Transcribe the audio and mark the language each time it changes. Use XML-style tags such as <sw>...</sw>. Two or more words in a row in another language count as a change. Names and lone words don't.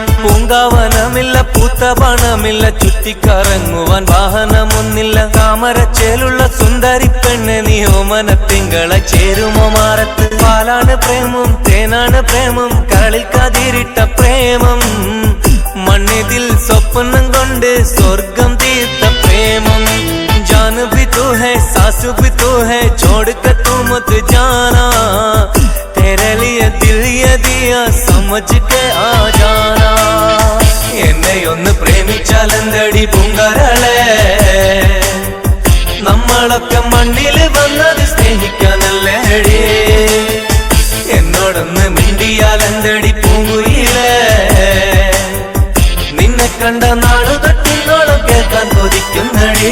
<ml>പൂങ്കാവനമില്ല പൂത്തവണമില്ല ചുറ്റിക്കറങ്ങുവാൻ വാഹനമൊന്നില്ല. താമരച്ചേലുള്ള സുന്ദരി പെണ്ണ് നീ ഓമന തിങ്കള ചേരുമോ മാറത്ത്. പാലാണ് പ്രേമം തേനാണ് പ്രേമം കരളിൽ കതിരിട്ട പ്രേമം. മണ്ണിതിൽ സ്വപ്നം കൊണ്ട് സ്വർഗം തീർത്ത പ്രേമം.</ml> <hi>जान भी तू है सांस भी तू है छोड़ कर तू मत जाना. तेरे लिए दिल ये दिया समझ के आ जाना.</hi> <ml>എന്നെയൊന്ന് പ്രേമിച്ചാലെന്തടി പൂങ്കരളെ. നമ്മളൊക്കെ മണ്ണിൽ വന്നത് സ്നേഹിക്കാനല്ലേടി. എന്നോടൊന്ന് മിണ്ടിയാലെന്തടി പൂങ്കുയിലേ. നിന്നെ കണ്ട നാളു തട്ടിന്നോളം കേൾക്കാൻ കൊതിക്കുന്നടി.</ml>